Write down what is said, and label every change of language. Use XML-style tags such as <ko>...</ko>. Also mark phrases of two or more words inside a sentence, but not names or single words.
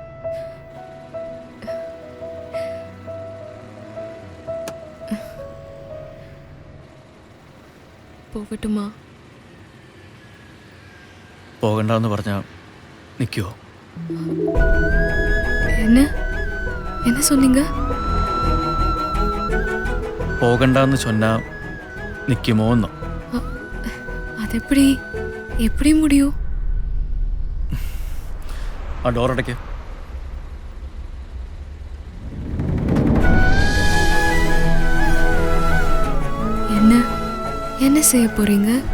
<ta>போகட்டுமா?</ta> <ml>പോകണ്ടെന്ന് പറഞ്ഞാൽ നിൽക്കുമോ?</ml> <ta>என்ன என்ன சொன்னீங்க?</ta> <ml>പോകണ്ടെന്ന് சொன்னா നിൽക്കുമോന്നോ?</ml> <ta>அது எப்படி முடியும்?</ta> <ml>ആ ഡോറടയ്ക്ക്.</ml> <ta>என்ன செய்ய போறீங்க?</ta>